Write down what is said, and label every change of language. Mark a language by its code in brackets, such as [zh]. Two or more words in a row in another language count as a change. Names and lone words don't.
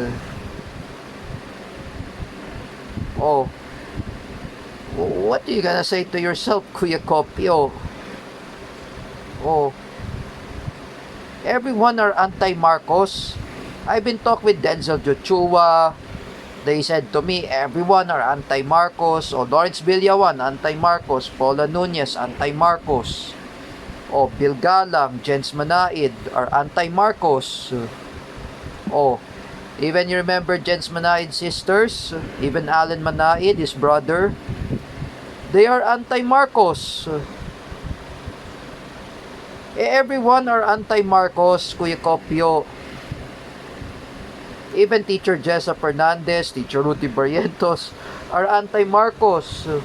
[en] Oh, what are you gonna say to yourself, Kuya Kopio? Oh, everyone are anti-Marcos. I've been talking with Denzel Joshua. They said to me, everyone are anti-Marcos. O Lawrence Villawan, anti-Marcos. Paula Nunez, anti-Marcos. O Bill Galang, Jens Manaid are anti-Marcos. O, even you remember Jens Manaid's sisters? Even Alan Manaid, his brother. They are anti-Marcos. Everyone are anti-Marcos, Kuya Kopio. Even Teacher Jessa Fernandez, Teacher Rudy Barrientos are anti-Marcos.